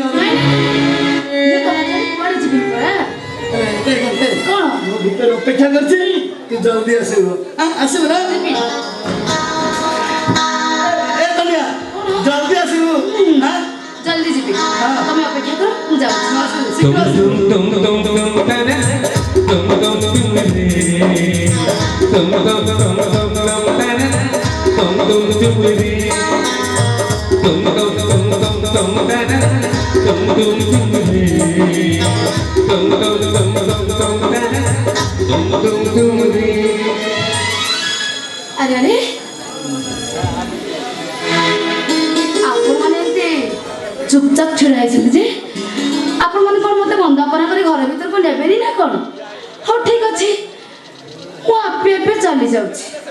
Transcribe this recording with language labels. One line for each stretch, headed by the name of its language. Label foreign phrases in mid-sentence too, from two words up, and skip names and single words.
Odia: ମୁଁ ତମ ଛାଡ଼ି କୁଆଡ଼େ ଯିବିନି ପରା। କଣ? ମୁଁ ଭିତରେ ଅପେକ୍ଷା କରିଛି, ତୁ ଜଲ୍ଦି ଆସିବୁ। ଆସିବୁ ନା? ଯିବି। ଏ କନ୍ୟା ଜଲ୍ଦି ଆସିବୁ। ଜଲ୍ଦି ଯିବି। ତମେ ଅପେକ୍ଷା କର, ମୁଁ ଯାଉଛି। dum dum dum dum dum dum dum dum dum re dum dum dum dum dum dum dum dum re dum dum dum dum dum re dum dum dum dum dum re। ଆରେ ଆରେ ଆପଣମାନେ ଏତେ ଚୁପଚାପ ଛିଡ଼ା ହେଇଛନ୍ତି ଯେ, ଆପଣମାନେ କ'ଣ ମୋତେ ବନ୍ଦାପନା କରି ଘର ଭିତରକୁ ନେବେନି ନା କ'ଣ? ହଉ ଠିକ୍ ଅଛି, ମୁଁ ଆପେ ଆପେ ଚାଲି ଯାଉଛି।